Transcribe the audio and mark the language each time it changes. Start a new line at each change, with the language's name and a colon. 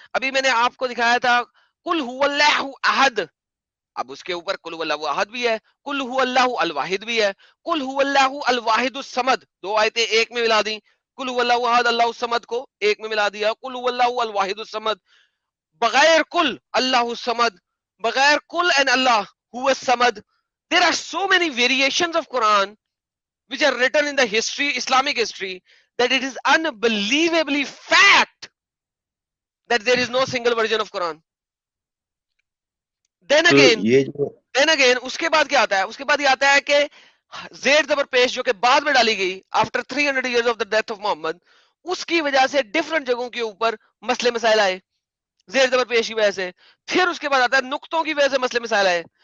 Urdu: ابھی میں نے آپ کو دکھایا تھا کل هو اللہ احد, اب اس کے اوپر کل هو اللہ احد بھی ہے, کل هو اللہ الواحد بھی ہے,
Arabic: کل هو اللہ الواحد الصمد,
Urdu: دو آیتیں ایک میں ملا دی.
Arabic: کل هو اللہ احد اللہ الصمد
Urdu: کو ایک میں ملا دیا,
Arabic: کل هو اللہ الواحد الصمد. بغیر کل اللہ الصمد, بغیر کل and اللہ هو الصمد.
English: There are so many variations of Quran which are written in the history, Islamic history, that it is unbelievably fact that there is no single version of Quran. Then
Urdu: تو
English: again,
Urdu: یہ جو اس کے بعد کیا آتا ہے؟ اس کے بعد یہ آتا ہے کہ زیر زبر پیش جو کہ بعد میں ڈالی گئی
English: after 300 years of the death of
Urdu: محمد, اس کی وجہ سے ڈفرنٹ جگہوں کے اوپر مسئلے مسائل آئے زیر زبر پیش کی وجہ سے. پھر اس کے بعد آتا ہے نقطوں کی وجہ سے مسئلے مسائل آئے.